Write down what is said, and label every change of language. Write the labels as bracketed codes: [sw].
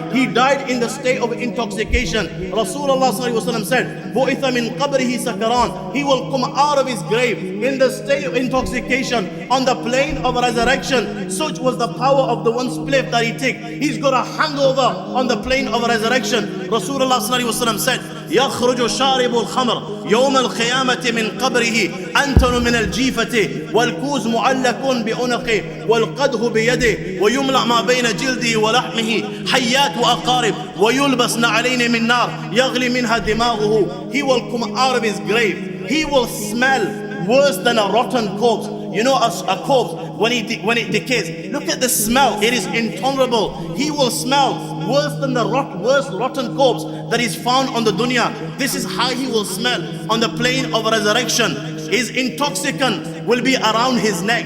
[en] He died in the state of intoxication. Rasulullah said, [ar] Bu'itha min qabrihi sakaran. [en] He will come out of his grave in the state of intoxication on the plane of resurrection. Such was the power of the one spliff that he took. He's got a hangover on the plane of resurrection. Rasulullah said, [ar] يخرج شارب الخمر يوم القيامة من قبره أنتن من الجيفة والكوز معلق بعنقه والقدح بيده ويملأ ما بين جلده ولحمه حيات وأقارب ويلبس نعلين من نار يغلي منها دماغه. [en] He will come out of his grave. He will smell worse than a rotten corpse. You know a corpse when it decays, look at the smell, it is intolerable. He will smell worse than the worst rotten corpse that is found on the dunya. This is how he will smell on the plane of resurrection. His intoxicant will be around his neck.